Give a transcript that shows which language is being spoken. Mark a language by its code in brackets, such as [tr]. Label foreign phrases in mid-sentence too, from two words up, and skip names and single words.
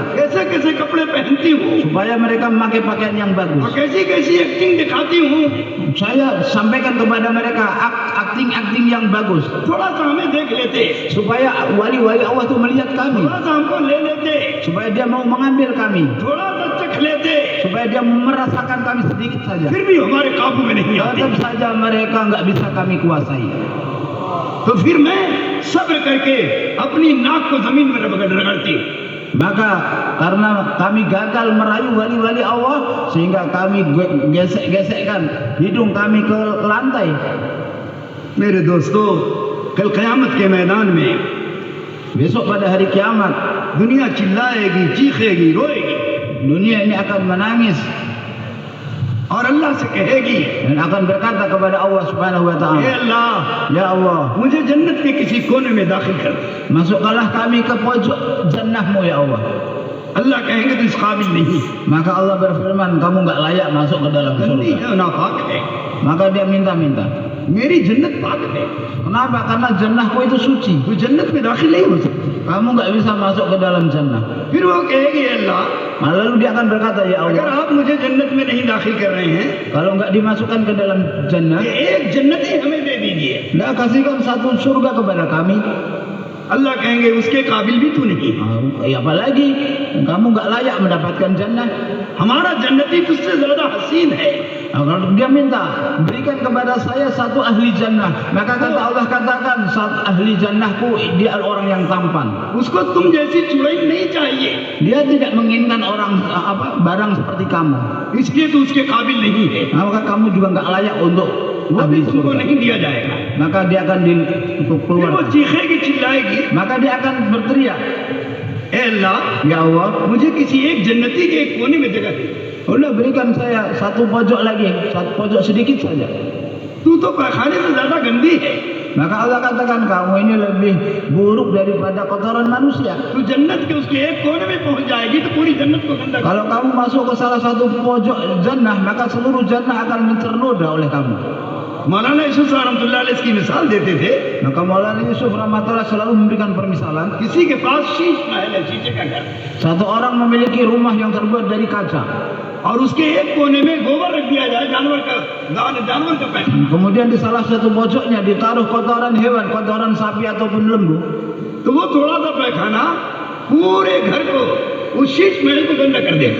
[hi] कैसे कैसे कपड़े पहनती हूँ, [id] supaya mereka memakai pakaian yang [hi] और [id] bagus. [hi] कैसी कैसी एक्टिंग दिखाती हूँ। [id] Saya sampaikan kepada mereka akting yang bagus, [hi] थोड़ा सा हमें देख लेते, [id] supaya wali-wali Allah itu melihat kami, [hi] थोड़ा सा हमको ले लेते, [id] supaya dia mau mengambil kami, [hi] थोड़ा सा चख लेते, [id] supaya dia merasakan kami sedikit saja. [hi] फिर भी हमारे काबू में नहीं आते। [id] Tetap saja mereka nggak bisa kami kuasai. [hi] तो फिर मैं सब्र करके अपनी नाक को जमीन में रगड़ती हूँ। [id] Maka karena kami gagal merayu wali-wali Allah, sehingga kami gesek-gesekkan hidung kami ke lantai. [hi] मेरे दोस्तों, कल क़यामत के मैदान में [id] Besok pada hari kiamat, [hi] दुनिया चिल्लाएगी, चीखेगी, रोएगी [id] dunia ini akan menangis [hi] और अल्लाह से कहेगी, [id] dan akan berkata kepada Allah [ar] سبحانه و [hi] हे [id] taala, [hi] अल्लाह, [id] Ya Allah, [hi] मुझे जन्नत के किसी कोने में दाखिल कर। [id] masukkanlah kami ke pojok jannahmu ya Allah. [hi] अल्लाह कहेंगे तो इस काबिल नहीं, [id] Maka Allah berfirman, kamu nggak layak masuk ke dalam [hi] गंदी [id] surga. [hi] है, नापाक है। [id] Maka dia minta-minta. [hi] मेरी जन्नत पाक है, [id] Kenapa? Karena jannahku itu suci. [hi] वो जन्नत में दाखिल नहीं हो सकती। [id] Kamu nggak bisa masuk ke dalam jannah. [hi] फिर वो कहेगी, हे अल्लाह, [id] Lalu dia akan berkata, Ya [hi] अगर [id] Allah, [hi] आप मुझे जन्नत में नहीं दाखिल कर रहे हैं, [id] kalau nggak dimasukkan ke dalam jannah, [hi] ये एक जन्नत ही हमें दे दीजिए। [id] Nah, kasihkan satu surga kepada kami. [hi] अल्लाह कहेंगे उसके काबिल भी तू नहीं। [id] Apalagi kamu nggak layak mendapatkan jannah. [hi] हमारा जन्नती तुझसे ज्यादा हसीन है। [id] Kalau dia minta berikan kepada saya satu ahli jannah, maka kata Allah katakan satu ahli jannahku dia orang yang tampan. [hi] उसको तुम जैसी चुड़ैल नहीं चाहिए, [id] Dia tidak menginginkan orang barang seperti kamu. [hi] इसलिए तो उसके काबिल नहीं है, [id] Maka kamu juga nggak layak untuk [hi] वो [id] ahli [hi] भी तुमको [id] surga. [hi] नहीं दिया जाएगा। [id] Maka dia akan [hi] फिर वो [id] keluar. [hi] चीखेगी चिल्लाएगी, [id] Maka dia akan berteriak, [hi] ए अल्लाह [id] Ya Allah, [hi] मुझे किसी एक जन्नती के एक कोने में जगह दे। [id] udah berikan saya satu pojok lagi, satu pojok sedikit saja. [hi] तू तो पैखाने से ज्यादा गंदी है, [id] Maka Allah katakan kamu ini lebih buruk daripada kotoran manusia. [hi] तू जन्नत के उसके एक कोने में पहुंच जाएगी तो पूरी जन्नत को गंदा कर। [id] Kalau kamu masuk ke salah satu pojok jannah, maka seluruh jannah akan ternoda oleh kamu. [hi] मौलाना यूसुफ [ar] رحمة الله عليه [hi] इसकी मिसाल देते थे, [id] Maka Maulana Yusuf rahmatullah selalu memberikan permisalan. [hi] किसी के पास शीश महल है, शीशे का घर, [id] Satu orang memiliki rumah yang terbuat dari kaca. [hi] और उसके एक कोने में गोबर रख दिया जाए, जानवर का पैखाना, [id] Kemudian di salah satu pojoknya ditaruh kotoran hewan, kotoran sapi ataupun lembu. [hi] तो वो थोड़ा सा पैखाना पूरे घर को उस शीश महल को गंदा कर दे।